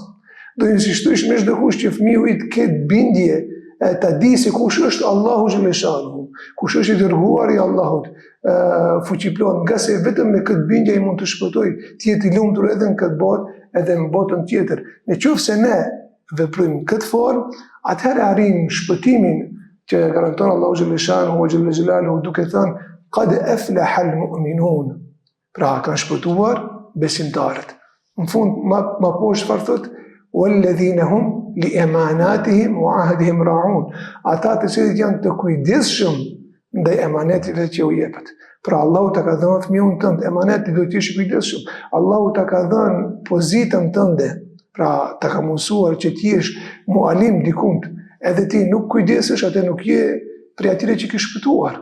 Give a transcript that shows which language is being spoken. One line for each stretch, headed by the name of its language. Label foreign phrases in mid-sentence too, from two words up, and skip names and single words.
Albanian: Do insistojsh me çdo kusht që fëmiu yt ketë bindje, ta di se kush është Allahu xhaleshanuhu, kush është i dërguari i Allahut, fuqiplot, nga se vetëm me këtë bindje ai mund të shpëtojë, të jetë i lumtur edhe në këtë botë, edhe në botën tjetër. Në qoftë se ne veprojmë këtë formë, atëherë arrijmë shpëtimin që garanton Allahu
Arabic: جل شأنه وجل جلاله,
Albanian: duke thënë
Arabic: قد أفلح المؤمنون.
Albanian: Pra kanë shpëtuar besimtarët. Në fund më poshtë çfarë thotë?
Arabic: وَالَّذِينَ هُمْ لِأَمَانَاتِهِمْ وَعَهْدِهِمْ رَاعُونَ.
Albanian: Ata të cilët janë të kujdesshëm ndaj emanetive që u jepet. Pra Allahu ta ka dhënë fëmijën tënd emanet, ti duhet të jesh i kujdesshëm. Allahu ta ka dhënë pozitën tënde, pra ta ka mësuar që ti jesh mualim dikund, edhe ti nuk kujdesesh, atë nuk je prej atyre që ke shpëtuar.